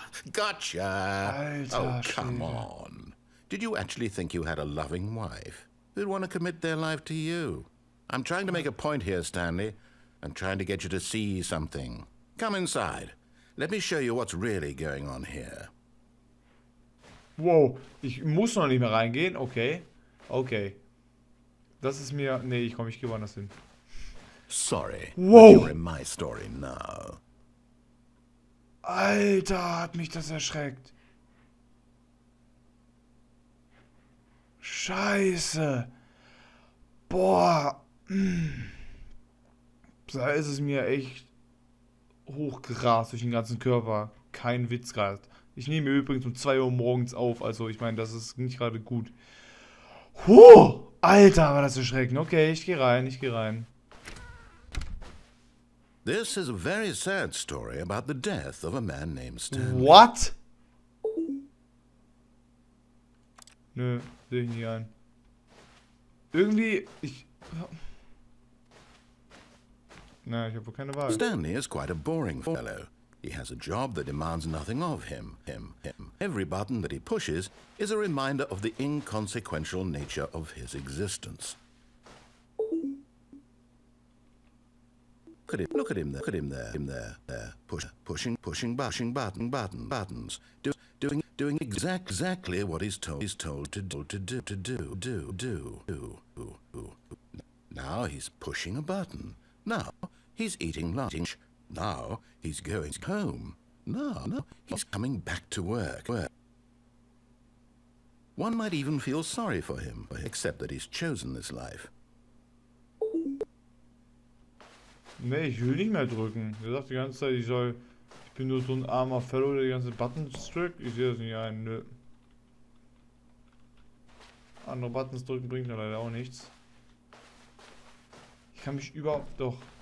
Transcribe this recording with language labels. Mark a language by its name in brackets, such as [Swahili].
[English] Gotcha. [German] Alter, [English] Oh, come [German] Schwede. [English] on. Did you actually think you had a loving wife who'd want to commit their life to you? I'm trying to make a point here, Stanley. I'm trying to get you to see something. Come inside. Let me show you what's really going on here. [German] Wow, ich muss noch nicht mehr reingehen. Okay. Okay. Das ist mir... Nee, ich gehe woanders hin. [English] Sorry, Whoa. but you're in my story now. [German] Alter, hat mich das erschreckt. Scheiße. Boah. Da ist es mir echt hochgerast durch den ganzen Körper. Kein Witz gerade. Ich nehme übrigens um 2 Uhr morgens auf. Also ich meine, das ist nicht gerade gut. Alter, war das erschreckend. Okay, ich gehe rein. [English] This is a very sad story about the death of a man named Stanley. What? [German] Nö, sehe ich nicht ein. Irgendwie, ich habe wohl keine Wahl. [English] Stanley is quite a boring fellow. He has a job that demands nothing of him. Every button that he pushes is a reminder of the inconsequential nature of his existence. Look at him there. Pushing buttons. Doing exactly what he's told to do. Now he's pushing a button. Now he's eating lunch. Now he's going home. No, he's coming back to work. One might even feel sorry for him, except that he's chosen this life. [German] Nee, ich will nicht mehr drücken. Er sagt die ganze Zeit, ich bin nur so ein armer Fellow, der die ganze Buttons drückt. Ich sehe das nicht ein, nö. Andere Buttons drücken bringt mir leider auch nichts. Ich kann mich überhaupt doch.